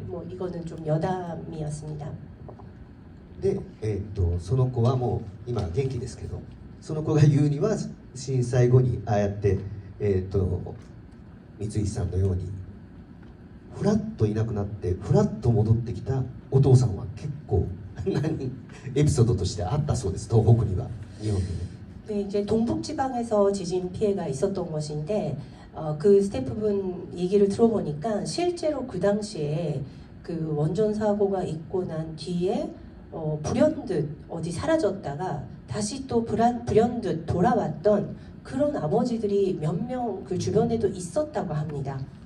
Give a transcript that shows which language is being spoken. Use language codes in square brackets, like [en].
[ko] 뭐 이거는 좀 여담이었습니다. [ja] で、その子はもう今元気ですけど、その子が言うには震災後にああやって、三井さんのようにふらっといなくなってふらっと戻ってきたお父さんは結構エピソードとしてあったそうです。東北には日本でね。 [ko] 네, 이제 동북지방에서 지진 피해가 있었던 것인데 그 스태프분 얘기를 들어보니까 실제로 그 당시에 그 원전 사고가 있고 난 뒤에 불현듯 어디 사라졌다가 다시 또 불현듯 돌아왔던 그런 아버지들이 몇 명 그 주변에도 있었다고 합니다.